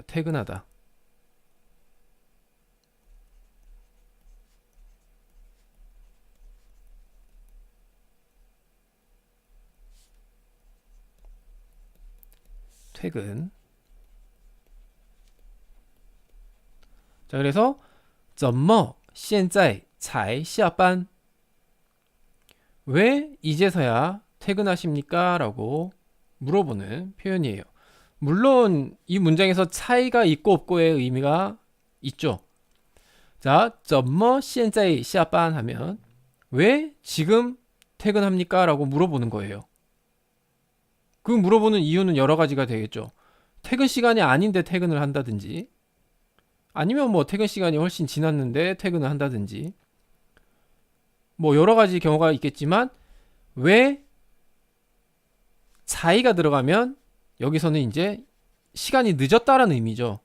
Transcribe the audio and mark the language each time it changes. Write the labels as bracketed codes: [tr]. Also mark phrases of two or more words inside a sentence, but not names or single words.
[ko] 퇴근하다. 퇴근. 자, 그래서 [zh] 怎么现在才下班? [ko] 왜 이제서야 퇴근하십니까? 라고 물어보는 표현이에요. 물론 이 문장에서 차이가 있고 없고의 의미가 있죠. 자, [zh] 怎么现在下班 [ko] 하면 왜 지금 퇴근합니까? 라고 물어보는 거예요. 그 물어보는 이유는 여러 가지가 되겠죠. 퇴근 시간이 아닌데 퇴근을 한다든지, 아니면 뭐 퇴근 시간이 훨씬 지났는데 퇴근을 한다든지, 뭐 여러 가지 경우가 있겠지만, 왜 자이가 들어가면 여기서는 이제 시간이 늦었다라는 의미죠.